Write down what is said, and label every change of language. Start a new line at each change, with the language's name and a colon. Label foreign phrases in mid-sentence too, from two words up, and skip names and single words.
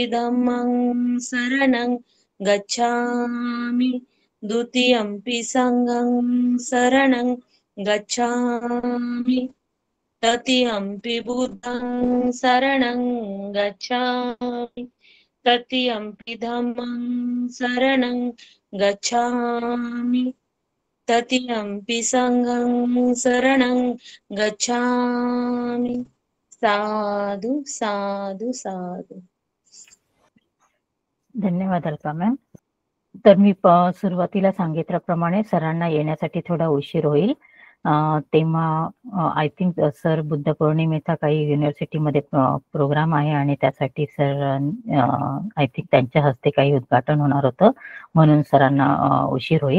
Pali: धम्मं शरणं गच्छामि, द्वितीयंपि संघं शरणं गच्छामि, तृतीयंपि बुद्धं शरणं गच्छामि, तृतीयंपि धम्मं शरणं गच्छामि, तृतीयंपि संघं शरणं गच्छामि। साधु साधु साधु।
Marathi: धन्यवाद अलका मॅम। तर मी सुरुवातीला सांगितल्याप्रमाणे सरांना येण्यासाठी थोडा उशीर होईल, तेव्हा
English: I think
Marathi: सर बुद्ध पौर्णिमेचा काही युनिव्हर्सिटीमध्ये प्रोग्राम आहे आणि त्यासाठी सर
English: I think
Marathi: त्यांच्या हस्ते काही उद्घाटन होणार होतं, म्हणून सरांना उशीर होईल।